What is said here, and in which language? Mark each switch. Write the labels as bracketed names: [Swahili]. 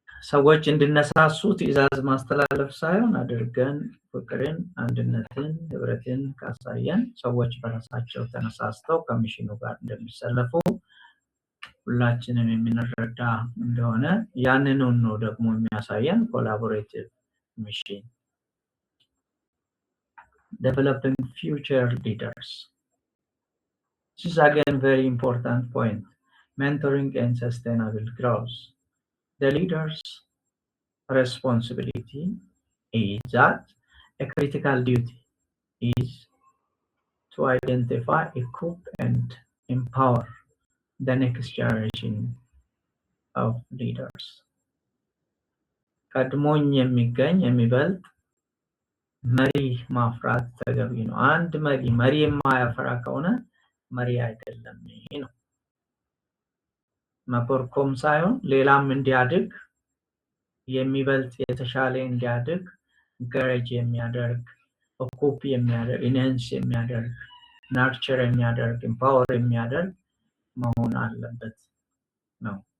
[Amharic] ሰዎች እንድነሳሱ ትእዛዝ ማስተላለፍ ሳይሆን አድርገን ፍቅርን፣ አንድነትን፣ ህብረትን ካሳየን ሰዎች በራሳቸው ተነሳስተው ከሚሽኑ ጋር እንደሚሰለፉ ሁላችንም የምንረዳ እንደሆነ ያንኑ ነው ደግሞ የሚያሳየን ኮላቦሬቲቭ ሚሽን። [English] Developing future leaders. This is again very important point. Mentoring and sustainable growth. The leader's responsibility is that a critical duty is to identify, equip, and empower the next generation of leaders. [Amharic] ቀድሞኝ የሚገኝ የሚበልጥ መሪ ማፍራት ተገቢ ነው። አንድ መሪ የማያፈራ ከሆነ መሪ አይደለም ነው። መኮርኮም ሳይሆን ሌላም እንዲያድግ የሚበልጥ የተሻለ እንዲያድግ ኢንከሬጅ የሚያደርግ ኦኩፕ የሚያደርግ ኢንሃንስ የሚያደርግ ናርቸር የሚያደርግ ኢምፓወር የሚያደርግ መሆን አለበት ነው።